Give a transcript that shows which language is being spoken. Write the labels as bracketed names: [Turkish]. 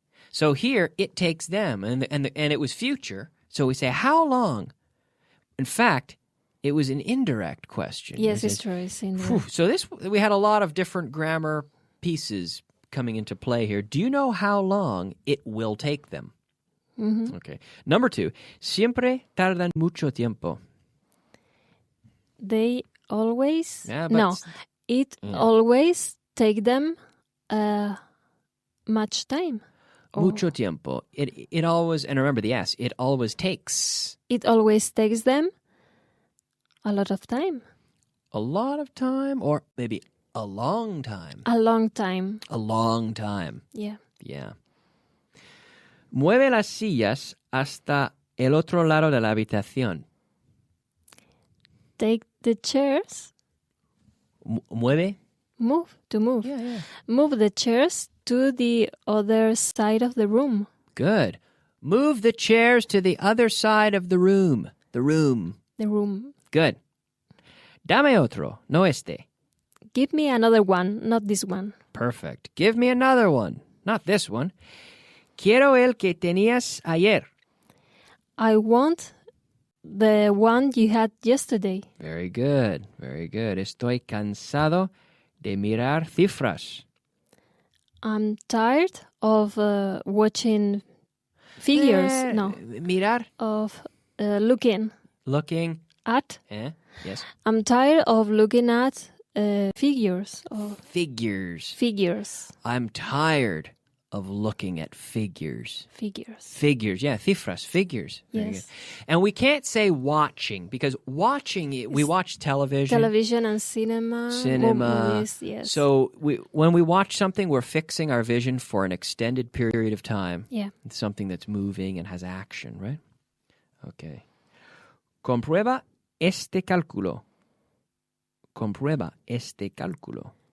[English] So here, it takes them, and it was future. So we say, how long? In fact, it was an indirect question. Yes, it's true. It's in Whew, so we had a lot of different grammar pieces coming into play here. Do you know how long it will take them? Mm-hmm. Okay. [Spanish] Number 2, siempre tardan mucho tiempo. [English] They always... Yeah, but no, it always take them much time. [Spanish] Mucho tiempo. [English] It always, and remember the S, it always takes. It always takes them a lot of time. A lot of time, or maybe a long time. A long time. A long time. Yeah. Yeah. [Spanish] Mueve las sillas hasta el otro lado de la habitación. [English] Take the chairs. [Spanish] Mueve? [English] Move. To move. Yeah. Move the chairs to the other side of the room. Good. Move the chairs to the other side of the room. The room. The room. [Spanish] Good. Dame otro, no este. [English] Give me another one, not this one. Perfect. Give me another one, not this one. [Spanish] Quiero el que tenías ayer. [English] I want the one you had yesterday. Very good, very good. [Spanish] Estoy cansado de mirar cifras. [English] I'm tired of watching figures. No, [Spanish] Mirar. [English] of looking Looking. at. Yes. I'm tired of looking at figures. Of Figures. figures. I'm tired of looking at figures. Figures. Figures, yeah, cifras, figures. Very Yes. good. And we can't say watching, because watching, we watch television. Television and cinema. Movies, yes. So when we watch something, we're fixing our vision for an extended period of time. Yeah. It's something that's moving and has action, right? Okay. [Spanish] Comprueba este cálculo. Comprueba este cálculo.